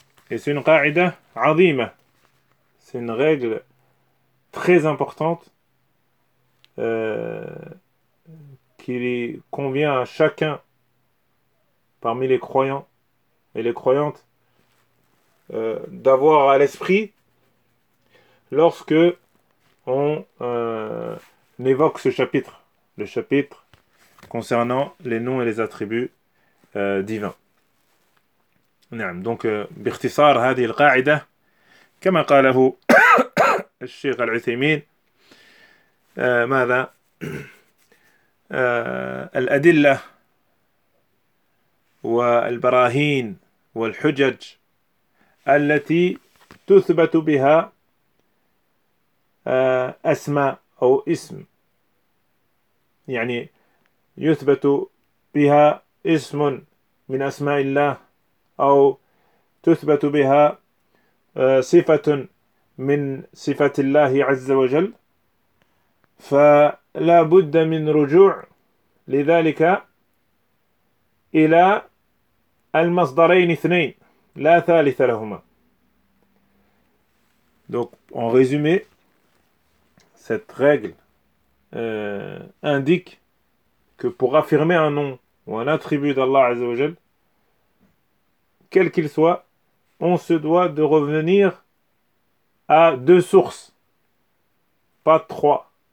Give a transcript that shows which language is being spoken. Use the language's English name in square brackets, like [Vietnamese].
[French] Et c'est une [Arabic] qaïda azima. [French] C'est une règle très importante qu'il convient à chacun parmi les croyants et les croyantes d'avoir à l'esprit lorsque on évoque ce chapitre, le chapitre concernant les noms et les attributs divins. [Arabic] Donc, باختصار هذه القاعدة كما قاله الشيخ العثيمين ماذا الأدلة والبراهين والحجج التي تثبت بها أسماء أو اسم، يعني يثبت بها اسم من أسماء الله أو تثبت بها صفة من صفات الله عز وجل، فلا بد من رجوع لذلك إلى المصدرين اثنين لا ثالث لهما. [French] Donc en résumé, cette règle indique que pour affirmer un nom ou un attribut d'Allah [Arabic] عز وجل, [French] quel qu'il soit, on se doit de revenir à deux sources, pas trois.